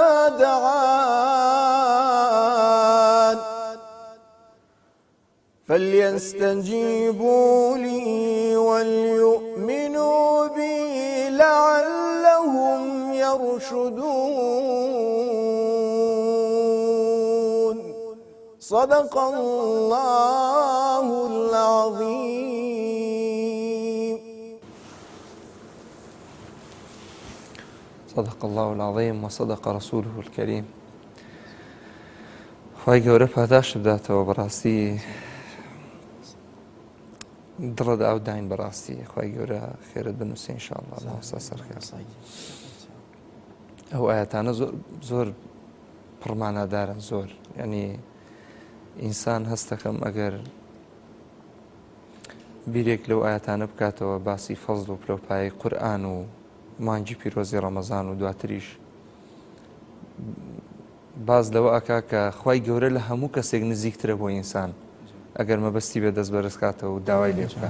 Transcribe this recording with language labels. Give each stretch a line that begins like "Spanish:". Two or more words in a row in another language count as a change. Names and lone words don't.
Arabic: دعان، فليستجيبوا لي وليؤمنوا بي لعلهم يرشدون. صدق الله العظيم. صدق الله العظيم وصدق رسوله الكريم.
Central Kurdish: خی گەورە پاداش بداتەوە بەڕاستی دڵت ئاوداین بەڕاستی خی گەورە خێرت بنووسێ ئینشاءالله ماوەستا سەرخێر. ئەو ئاەتانە زۆر پڕمانەدارن زۆر، یعنی ئینسان هەست دەکەم ئەگەر بیرێک لەو ئاەتانە بکاتەوە باسی فەزڵ و پلۆپایی قورئان و مانگی پیرۆزی ڕەمەزان و دواتریش باز لەوە ئاکا کە خی گەورە لە هەموو کەسێک نزیکترە بۆ ئینسان ئەگەر مەبەستی بێ دەست بەرزکاتەوە و داوای لێ بکات.